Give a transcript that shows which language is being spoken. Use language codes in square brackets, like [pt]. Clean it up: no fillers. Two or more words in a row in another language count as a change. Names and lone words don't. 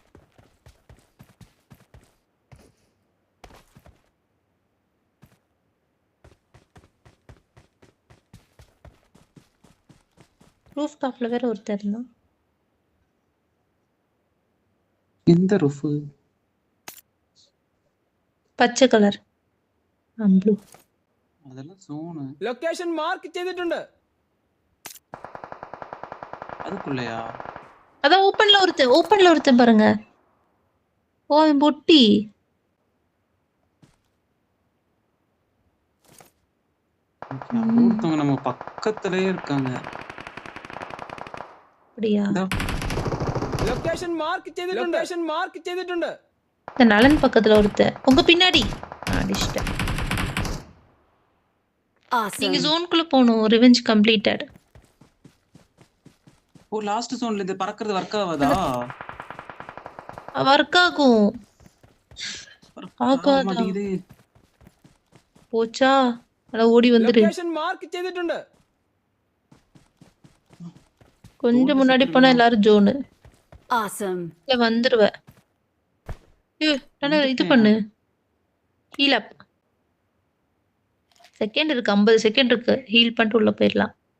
[en] roof top [ta] வேற ஒருத்தர் இருந்தான். எந்த ரூஃப்? பச்சை கலர். ப்ளூ. அதெல்லாம் சோனு. [ml] ലൊക്കേഷൻ മാർക്ക് ചെയ്തിട്ടുണ്ട്. [ta] அதுக்குள்ளயா? அதான் ஓப்பன்ல ஒருத்தன் பாருங்க. ஓ அவன் பொட்டி. ஒருத்தவங்க நம்ம பக்கத்துலயே இருக்காங்க. அப்படியா? இதோ, [ml] ലൊക്കേഷൻ മാർക്ക് ചെയ്തിട്ടുണ്ട്. [ta] இந்த நலன் பக்கத்துல ஒருத்தன். உங்க பின்னாடி. அடிச்சிட்டேன். நீங்க [en] Awesome. [ta] ஜோனுக்குள்ள போகணும். [en] revenge completed. [ta] ஓ [en] last zone [ta] இது பறக்கிறது ஒர்க் ஆகாதா? ஒர்க் ஆகும். ஆகாதா? மாட்டேங்குது. போச்சா? அட ஓடி வந்துரு. [ml] ലൊക്കേഷൻ മാർക്ക് ചെയ്തിട്ടുണ്ട്. [ta] கொஞ்சம் முன்னாடி போனா எல்லாரும் ஜோனு. [en] Awesome. [ta] இல்ல வந்துருவ. இது பண்ணு. [en] heal up. [ta] செகண்ட் இருக்கு 50 செகண்ட் இருக்கு. ஹீல் பண்ணிட்டு உள்ள போயிடலாம்.